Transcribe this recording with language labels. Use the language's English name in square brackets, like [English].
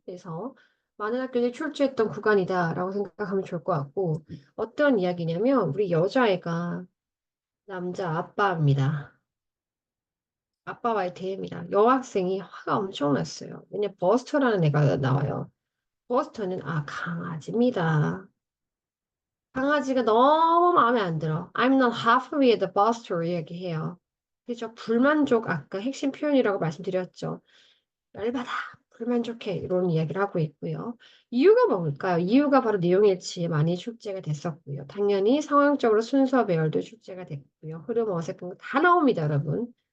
[Korean] 그래서 많은 학교들이 출제했던 구간이다라고 생각하면 좋을 것 같고, 어떤 이야기냐면, 우리 여자애가 남자 아빠입니다. 아빠와의 대입니다. 여학생이 화가 엄청 났어요. 왜냐 버스터라는 애가 나와요. 버스터는 강아지입니다. 강아지가 너무 마음에 안 들어. [English] I'm not happy with the buster [Korean] 이야기해요. 그죠? 불만족 아까 핵심 표현이라고 말씀드렸죠. 열받아. 불만족해. 이런 이야기를 하고 있고요. 이유가 뭘까요? 이유가 바로 내용일치에 많이 출제가 됐었고요. 당연히 상황적으로 순서 배열도 출제가 됐고요. 흐름 어색한 거 다 나옵니다, 여러분.